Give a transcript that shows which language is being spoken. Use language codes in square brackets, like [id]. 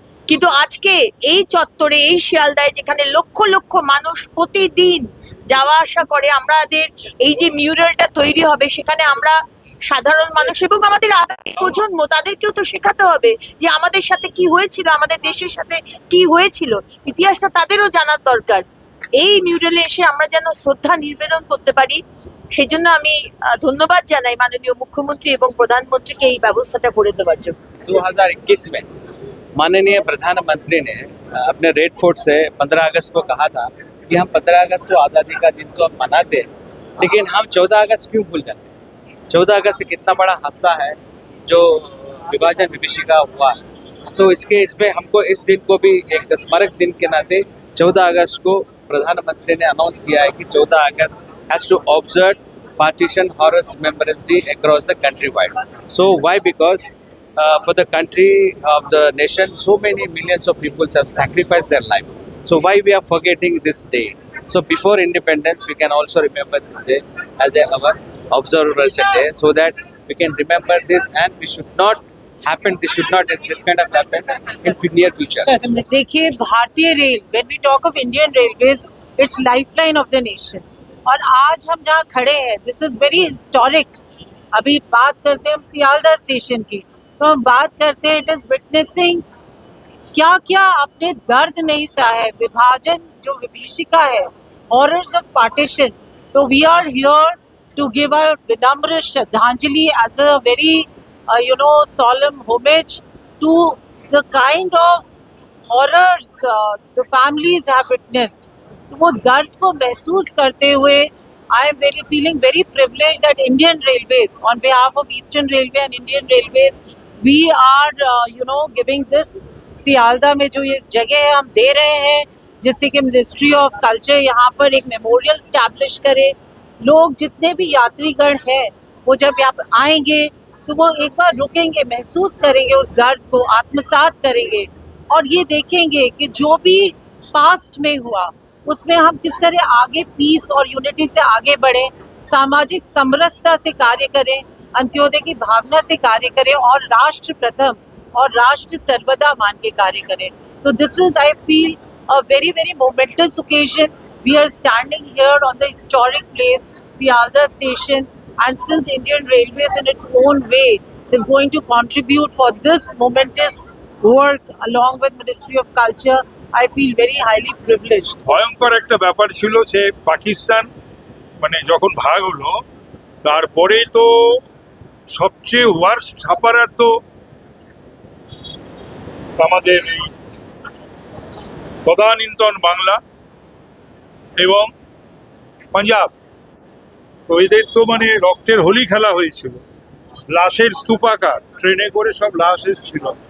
[bn] কিন্তু আজকে এই চত্বরে, এই শিয়ালদায়, যেখানে লক্ষ লক্ষ মানুষ প্রতিদিন যাওয়া আসা করে, আমাদের এই যে মিউরালটা তৈরি হবে, সেখানে আমরা সাধারণ মানুষ এবং আমাদের আগামী প্রজন্ম, তাদেরকেও তো শেখাতে হবে যে আমাদের সাথে কি হয়েছিল, আমাদের দেশের সাথে কি হয়েছিল, ইতিহাসটা তাদেরও জানার দরকার। এই মিউরালে এসে আমরা যেন শ্রদ্ধা নিবেদন করতে পারি, সেই জন্য আমি ধন্যবাদ জানাই মাননীয় মুখ্যমন্ত্রী এবং প্রধানমন্ত্রীকে এই ব্যবস্থাটা করে দেওয়ার জন্য। [hi] 2021 में माननीय प्रधानमंत्री ने अपने रेड फोर्ट से 15 अगस्त को कहा था कि हम 15 अगस्त को आज़ादी का दिन तो अब मनाते हैं, लेकिन हम 14 अगस्त क्यों भूल जाते हैं। 14 अगस्त से कितना बड़ा हादसा है जो विभाजन विभीषिका हुआ, तो इसमें हमको इस दिन को भी एक स्मारक दिन के नाते 14 अगस्त को प्रधानमंत्री ने अनाउंस किया है कि 14 अगस्त [en] has to observe partition horrors Remembrance Day across the countrywide. So why? Because for the country of the nation, so many millions of people have sacrificed their life. So why we are forgetting this day? So before independence, we can also remember this day as our observation day, so that we can remember this, and we should not happen. This should not this kind of happen in near future. [hi] देखिए भारतीय rail, [en] when we talk of Indian Railways, it's lifeline of the nation. [hi] और आज हम जहाँ खड़े हैं, [en] this is very historic. [hi] अभी बात करते हैं हम सियालदह स्टेशन की, तो हम बात करते हैं, [en] it is witnessing [hi] क्या क्या आपने दर्द नहीं सहा है, विभाजन जो विभीषिका है, [en] horrors of partition. [hi] तो [en] we are here to give our [hi] विनम्र श्रद्धांजलि [en] as a very solemn homage to the kind of horrors the families have witnessed. [hi] तो वो दर्द को महसूस करते हुए [en] I am feeling very privileged that Indian Railways, on behalf of Eastern Railway and Indian Railways, we are giving this [hi] Sealdah में जो ये जगह है हम दे रहे हैं, जिससे कि मिनिस्ट्री ऑफ कल्चर यहाँ पर एक मेमोरियल स्टैब्लिश करे. लोग जितने भी यात्रीगण हैं वो जब यहाँ पर आएंगे तो वो एक बार रुकेंगे, महसूस करेंगे उस दर्द को, आत्मसात करेंगे और ये देखेंगे कि जो भी पास्ट में हुआ उसमें हम किस तरह आगे पीस और यूनिटी से आगे बढ़ें, सामाजिक समरसता से कार्य करें, अंत्योदय की भावना से कार्य करें और राष्ट्र प्रथम और राष्ट्र सर्वदा मान के कार्य करें. [en] तो this is I feel a very very momentous occasion. We are standing here on the historic place Sialdah station, and since Indian Railways in its own way is going to contribute for this momentous work along with Ministry of Culture, I feel very highly privileged. [bn] ভয়ঙ্কর একটা ব্যাপার ছিল সে পাকিস্তান মানে যখন ভাগ হলো তারপরে তো সবচেয়ে ওয়ার্স্ট ছাপারার তো আমাদের এই তদানীন্তন বাংলা এবং পাঞ্জাব, তো এদের তো মানে রক্তের হোলি খেলা হয়েছিল, লাশের স্তূপাকার, ট্রেনে করে সব লাশ এসেছিল.